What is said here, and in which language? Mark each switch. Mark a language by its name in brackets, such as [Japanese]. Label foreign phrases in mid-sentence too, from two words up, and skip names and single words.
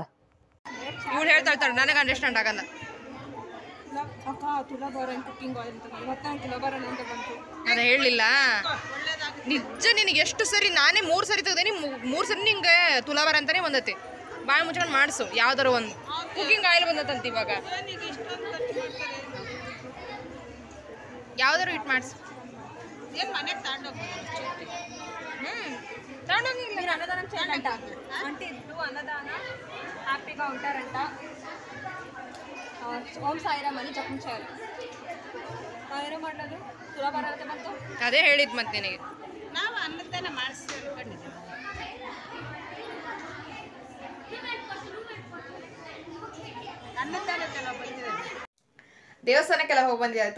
[Kannada] ಇವಳು ಹೇಳ್ತಾ ಇರ್ತಾಳೆ, ನನಗೆ ಅಂಡರ್ಸ್ಟ್ಯಾಂಡ್ ಆಗಲ್ಲ. ನಾನು ಹೇಳಲಿಲ್ಲ ನಿಜ, ನಿನಗೆ ಎಷ್ಟು ಸರಿ, ನಾನೇ 3 ಸರಿ ತೆಗ್ದೇನಿ, 3 ಸರಿ ನಿಂಗೆ ತುಲಾಭಾರ ಅಂತಲೇ ಬಂದೈತಿ. ಬಾಯಿ ಮುಚ್ಕೊಂಡು ಮಾಡಿಸು ಯಾವ್ದಾರು ಒಂದು. ಕುಕಿಂಗ್ ಆಯಿಲ್ ಬಂದತ್ತಂತ ಇವಾಗ, ಯಾವ್ದಾರು ಇಟ್ಟು ಮಾಡಿಸು. ಏನು ಮನೆಗೆ ತಗೊಂಡೋಗಿಲ್ಲ, [Telugu] అన్నదానం చేయాలంట అంటే ఇప్పుడు అన్నదాన హ్యాపీగా ఉంటారంట. ఓం సాయిరామ్ అని జపించారు. [Kannada] ನಾವೇನೋ ಮಾಡೋದು ತುಲಾಭಾರತೆ ಬಂತು, ಅದೇ ಹೇಳಿದ್ ಮತ್ತೆ ನಿನಗೆ. ನಾವು ಅನ್ನದಾನ ಮಾಡಿಸ್ಕೊಂಡಿದ್ದೀವಿ. ಅನ್ನದಾನಕ್ಕೆಲ್ಲ ಬಂದಿದೆ. ದೇವಸ್ಥಾನಕ್ಕೆಲ್ಲ ಹೋಗಿ ಬಂದಿದ್ದಾಯ್ತು.